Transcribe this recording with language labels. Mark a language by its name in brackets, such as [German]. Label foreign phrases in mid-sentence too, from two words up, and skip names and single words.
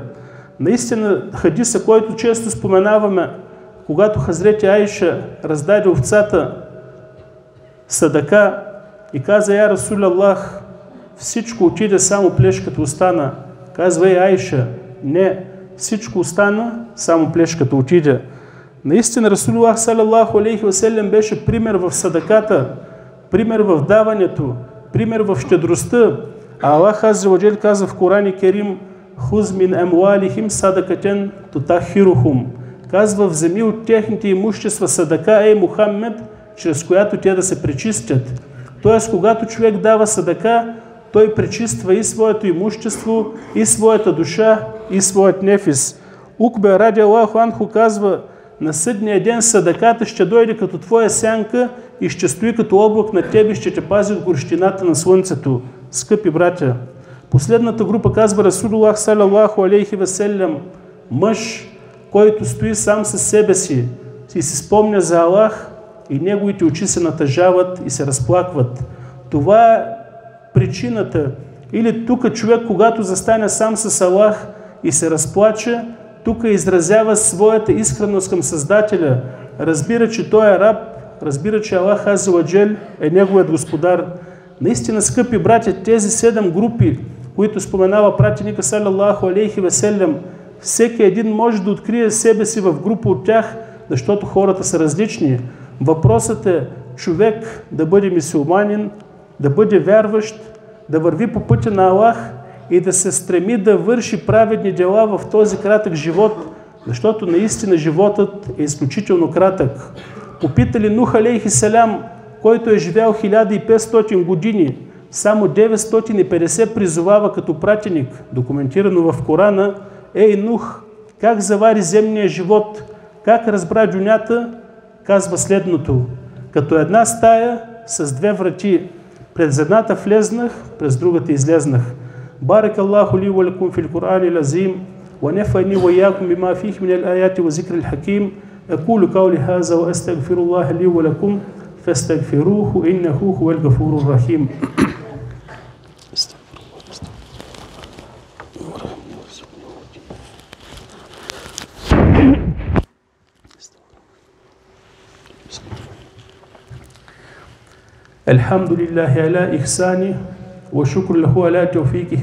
[Bulgarian] Наистина хадиса, който често споменаваме, когато Хазрети Айша раздаде овцата садака и каза [Arabic] يا رسول الله, [Bulgarian] всичко отиде, само плешката остана. Казва и Айша, не, всичко остана, само плешката отиде. Наистина Расулуллах [Arabic] صلى الله عليه وسلم [Bulgarian] беше пример в садаката. пример в даването, пример в щедростта. Аллах [Arabic] عز وجل [Bulgarian] казва в Коран Керим: [Arabic] "خذ من أموالهم صدقة تطهرهم", [Bulgarian] казва: вземи от техните имущества садака, Мухаммед, чрез която те да се пречистят. Тоест, когато човек дава садака, той пречиства и своето имущество, и своята душа, и своят нефис. Укбе [Arabic] رضي الله عنه [Bulgarian] казва: на съдния ден садаката ще дойде като твоя сянка и ще стои като облак на тебе и ще те пази от горещината на слънцето. Скъпи братя, последната група, казва Расулуллах [Arabic] صلى الله عليه وسلم, [Bulgarian] мъж, който стои сам със себе си и се спомня за Аллах и неговите очи се натъжават и се разплакват. Това е причината. Или тук човек, когато застане сам с Аллах и се разплаче, тук изразява своята искреност към Създателя. Разбира, че той е раб, разбира, че Аллах [Arabic] عز وجل [Bulgarian] е неговият господар. Наистина, скъпи братя, тези 7 групи, които споменава пратеника [Arabic] صلى الله عليه وسلم, [Bulgarian] всеки един може да открие себе си в група от тях, защото хората са различни. Въпросът е човек да бъде мюсюлманин, да бъде вярващ, да върви по пътя на Аллах и да се стреми да върши праведни дела в този кратък живот, защото наистина животът е изключително кратък. Попитали Нух [Arabic] عليه السلام, [Bulgarian] който е живял 1500 години, само 950 призовава като пратеник, документирано в Корана: ей Нух, как завари земния живот, как разбра дюнята, казва следното: като една стая с 2 врати, през едната влезнах, през другата излезнах. [Arabic] بارك الله لي ولكم في القرآن العظيم ونفعني وإياكم بما فيه من الآيات والذكر الحكيم. أقول قولي هذا وأستغفر الله لي ولكم فاستغفروه إنه هو الغفور الرحيم. الحمد لله على إحسانه وشكر له على توفيقه